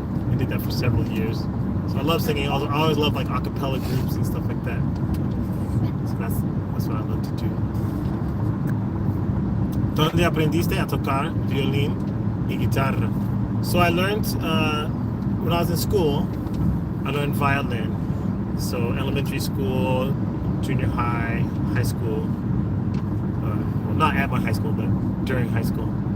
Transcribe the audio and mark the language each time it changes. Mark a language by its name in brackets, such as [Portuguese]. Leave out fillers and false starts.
[English] I did that for several years. So I love singing. I always love like a cappella groups and stuff like that. So that's what I love to do. [Spanish] ¿Dónde aprendiste a tocar violín y guitarra? [English] So I learned, when I was in school, I learned violin. So elementary school, junior high, high school. Well, not at my high school, but during high school.